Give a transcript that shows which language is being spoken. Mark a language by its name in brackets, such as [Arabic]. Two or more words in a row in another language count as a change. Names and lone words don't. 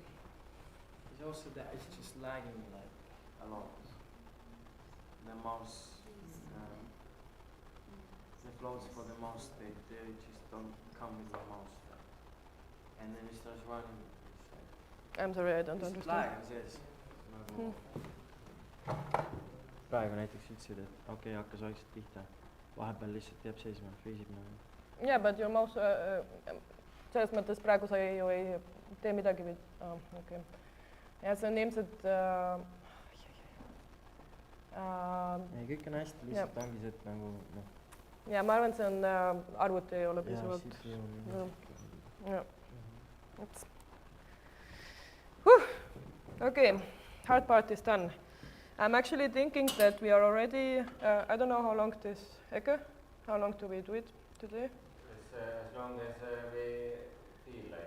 [English] It's also that it's just lagging like a lot. The mouse, the floats for the mouse, they just don't come with the mouse. And then it starts running. It's like I'm sorry, I don't it's understand. lags, yes. Hmm. [Estonian] praegu näiteks ütlesid, et okei, hakkas vaikselt pihta, vahepeal lihtsalt jääb seisma, freezib nagu. [English] Yeah, but your mouse, [Estonian] selles mõttes praegu sa ju ei tee midagi või, okei. Ja see on ilmselt, ei, kõik on hästi, lihtsalt ongi see, et nagu noh. ja ma arvan, see on arvuti ei ole piisavalt. Ja. [English] Okay, hard part is done. I'm actually thinking that we are already, I don't know how long this, Eke, how long do we do it today? As long as we feel like.